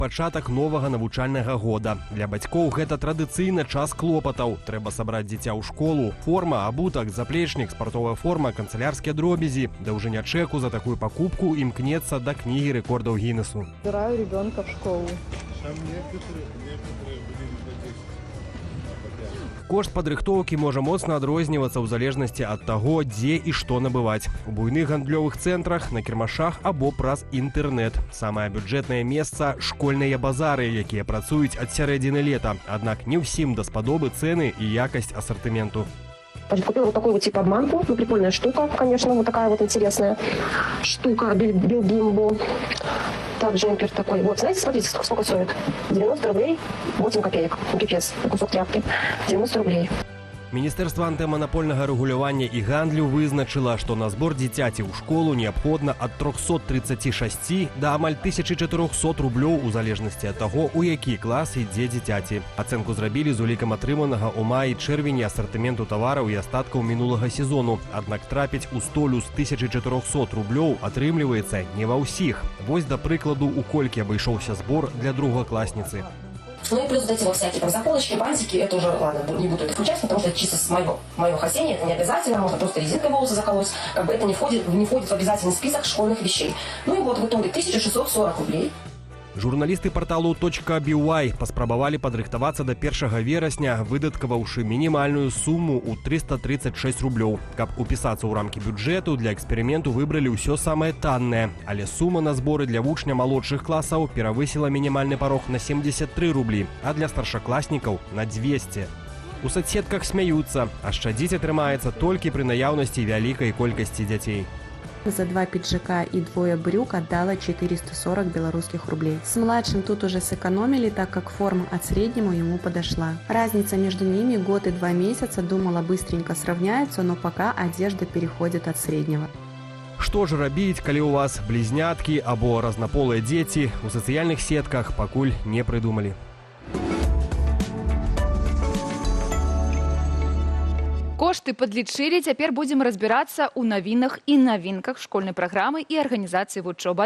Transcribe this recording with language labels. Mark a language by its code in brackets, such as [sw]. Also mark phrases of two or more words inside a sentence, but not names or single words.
[be] пачатак новага навучальнага года. Для бацькоў гэта традыцыйна час клопатаў. Трэба сабраць дзіця ў школу. Форма, абутак, заплечнік, спартовая форма, канцелярскія дробязі. Даўжыня чэку за такую пакупку імкнецца да кнігі рэкордаў Гіннесу. [ru] Забираю ребенка в школу. [be] Кошт падрыхтоўкі можа моцна адрознівацца ў залежнасці ад таго, дзе і што набываць. У буйных гандлёвых цэнтрах, на кірмашах або праз інтэрнэт. Самае бюджэтнае месца – школьныя базары, якія працуюць ад сярэдзіны лета. Аднак не ўсім даспадобы цэны і якасць асартыменту. [ru] Купила вот такую вот типа обманку, ну прикольная штука, конечно, вот такая вот интересная штука, Билбимбо. Так, джемпер такой. Вот, знаете, смотрите, сколько стоит? 90 рублей, 8 копеек. Ну, пипец, кусок тряпки. 90 рублей. [be] Міністэрства антыманапольнага рэгулявання і гандлю вызначыла, што на збор дзіцяці ў школу неабходна ад 336 да амаль 1400 рублёў у залежнасці ад таго, у які клас ідзе дзіцяці. Ацэнку зрабілі з улікам атрыманага ў маі-чэрвені асартыменту тавараў і астаткаў минулага сезону. Аднак трапіць у столю з 1400 рублёў атрымліваецца не ва ўсіх. Вось, да прыкладу, у колькі абышоўся збор для другакласніцы. [ru] Ну и плюс вот эти вот всякие там заколочки, бантики, это уже, ладно, не буду это включать, потому что это чисто с моего хозяйства, это не обязательно, можно просто резинкой волосы заколоть, как бы это не входит в обязательный список школьных вещей. Ну и вот в итоге 1640 рублей. [be] Журналісты парталу .by паспрабавалі падрыхтавацца да 1 верасня, выдаткаваўшы мінімальную суму ў 336 рублёў. Каб упісацца ў рамкі бюджэту, для эксперыменту выбралі ўсё самае таннае. Але сума на зборы для вучня малодшых класаў перавысіла мінімальны парог на 73 рублі, а для старшакласнікаў на 200. У соцсетках смяюцца, а шчадзіць атрымаецца толькі пры наяўнасці вялікай колькасці дзяцей. [ru] За 2 пиджака и 2 брюк отдала 440 белорусских рублей. С младшим тут уже сэкономили, так как форма от среднего ему подошла. Разница между ними год и 2 месяца, думала, быстренько сравняются, но пока одежда переходит от среднего. [be] Што ж рабіць, калі у вас блізняткі або разнаполыя дзеці, у сацыяльных сетках пакуль не прыдумалі. Кошты подлічылі, цяпер будзем разбірацца ў навінах і навінках школьнай праграмы і арганізацыі вучобы.